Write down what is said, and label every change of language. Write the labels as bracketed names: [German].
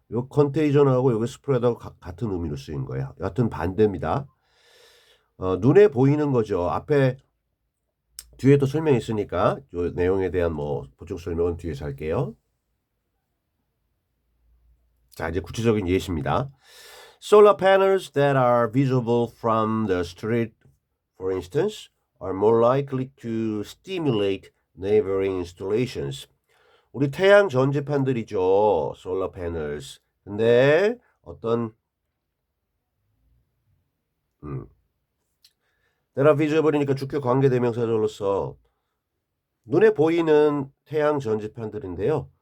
[Korean] 요 컨테이전하고 여기 스프레드하고 같은 의미로 쓰인 거예요. 여하튼 반대입니다. 눈에 보이는 거죠. 앞에 뒤에 또 설명이 있으니까 이 내용에 대한 뭐 보충 설명은 뒤에서 할게요. 자, 이제 구체적인 예시입니다. [English] Solar panels that are visible from the street, for instance, are more likely to stimulate neighboring installations. [Korean] 우리 태양 전지판들이죠. [English] solar panels. [Korean] 근데 어떤 [English] that are visible [Korean] 이니까 주격 관계대명사절로서 눈에 보이는 태양 전지판들인데요.